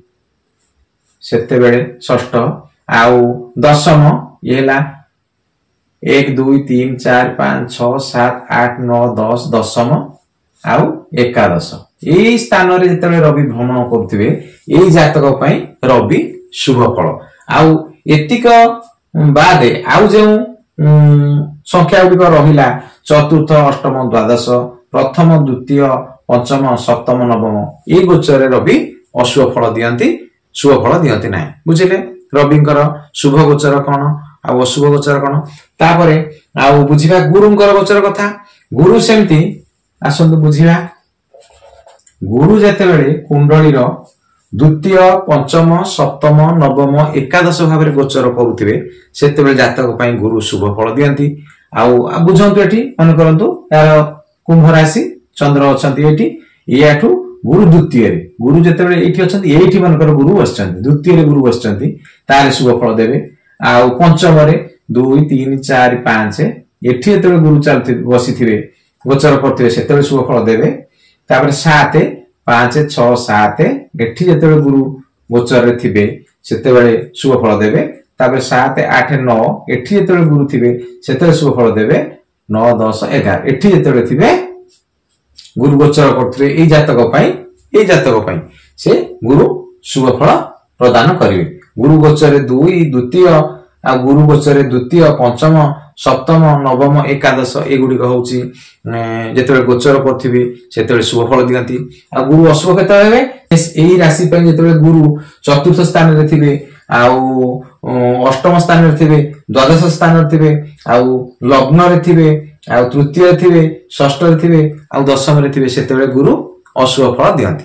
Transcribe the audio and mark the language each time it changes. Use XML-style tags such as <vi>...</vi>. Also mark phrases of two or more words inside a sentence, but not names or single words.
<or>ସେତେବେଳେ ଷଷ୍ଠ ଆଉ ଦଶମ ଏଇଟା 1 2 3 4 5 6 7 8 9 10 ଦଶମ ଆଉ ଏକାଦଶ ଏ ସ୍ଥାନରେ ଯେତେ ରବି ଭ୍ରମଣ କରୁଥିବେ ଏ ଜାତକ ପାଇଁ ରବି ଶୁଭ ଫଳ। ଆଉ ଏତିକି ବାଦେ ଆଉ ଯେ ସଂଖ୍ୟା ଗୁଡ଼ିକ ରହିଲା ଚତୁର୍ଥ ଅଷ୍ଟମ ଦ୍ୱାଦଶ ପ୍ରଥମ ଦ୍ୱିତୀୟ ପଞ୍ଚମ ସପ୍ତମ ନବମ ଏ ଗୋଚର ରବି ଅଶୁଭ ଫଳ ଦିଅନ୍ତି ଶୁଭ ଫଳ ଦିଅନ୍ତି ନାହିଁ। ବୁଝିଲେ ରବିଙ୍କର ଶୁଭ ଗୋଚର କଣ ଆ ଅଶୁଭ ଗୋଚର କଣ। ତାପରେ ଆଉ ବୁଝିବା ଗୁରୁଙ୍କର ଗୋଚର କଥା। ଗୁରୁ ସେମିତି ଆସନ୍ତୁ ବୁଝିବା। ଗୁରୁ ଯେତେବେଳେ କୁଣ୍ଡଳୀର ଦ୍ୱିତୀୟ ପଞ୍ଚମ ସପ୍ତମ ନବମ ଏକାଦଶ ଭାବରେ ଗୋଚର କରୁଥିବେ ସେତେବେଳେ ଜାତକ ପାଇଁ ଗୁରୁ ଶୁଭ ଫଳ ଦିଅନ୍ତି। ଆଉ ବୁଝନ୍ତୁ ଏଠି ମନେ କରନ୍ତୁ ଯାହାର କୁମ୍ଭ ରାଶି ଚନ୍ଦ୍ର ଅଛନ୍ତି ଏଠି ଯାହାଠୁ ଗୁରୁ ଦ୍ୱିତୀୟରେ ଗୁରୁ ଯେତେବେଳେ ଏଠି ଅଛନ୍ତି ଏଠି ମନେ କର ଗୁରୁ ବସିଛନ୍ତି ଦ୍ୱିତୀୟରେ ଗୁରୁ ବସିଛନ୍ତି ତାରେ ଶୁଭ ଫଳ ଦେବେ। ଆଉ ପଞ୍ଚମରେ 2 3 4 5 ଏଠି ଯେତେବେଳେ ଗୁରୁ ଚାଲିଥି ବସିଥିବେ ଗୋଚର କରୁଥିବେ ସେତେବେଳେ ଶୁଭ ଫଳ ଦେବେ। ତାପରେ 7 5 6 7 ଏଠି ଯେତେବେଳେ ଗୁରୁ ଗୋଚରରେ ଥିବେ ସେତେବେଳେ ଶୁଭ ଫଳ ଦେବେ। ତାପରେ 7 8 9 ଏଠି ଯେତେବେଳେ ଗୁରୁ ଥିବେ ସେତେବେଳେ ଶୁଭ ଫଳ ଦେବେ। 9 10 11 ଏଠି ଯେତେବେଳେ ଥିବେ ଗୁରୁ ଗୋଚର କରୁଥିବେ ଏ ଜାତକ ପାଇଁ ସେ ଗୁରୁ ଶୁଭ ଫଳ ପ୍ରଦାନ କରିବେ। ଗୁରୁ ଗୋଚର 2 ଦ୍ୱିତୀୟ ଆ ଗୁରୁ ଗୋଚର ଦ୍ୱିତୀୟ ପଞ୍ଚମ ସପ୍ତମ ନବମ ଏକାଦଶ ଏ ଗୁଡ଼ି ହେଉଛି ଯେତେବେଳେ ଗୋଚର କରୁଥିବେ ସେତେବେଳେ ଶୁଭ ଫଳ ଦିଅନ୍ତି। ଆ ଗୁରୁ ଅଶୁଭ କେବେ ହେବେ ଏଇ ରାଶି ପାଇଁ ଯେତେବେଳେ ଗୁରୁ ଚତୁର୍ଥ ସ୍ଥାନରେ ଥିବେ ଆଉ ଅଷ୍ଟମ ସ୍ଥାନରେ ଥିବେ ଦ୍ୱାଦଶ ସ୍ଥାନରେ ଥିବେ ଆଉ ଲଗ୍ନରେ ଥିବେ ଆଉ ତୃତୀୟରେ ଥିବେ ଷଷ୍ଠରେ ଥିବେ ଆଉ ଦଶମରେ ଥିବେ ସେତେବେଳେ ଗୁରୁ ଅଶୁଭ ଫଳ ଦିଅନ୍ତି।</or>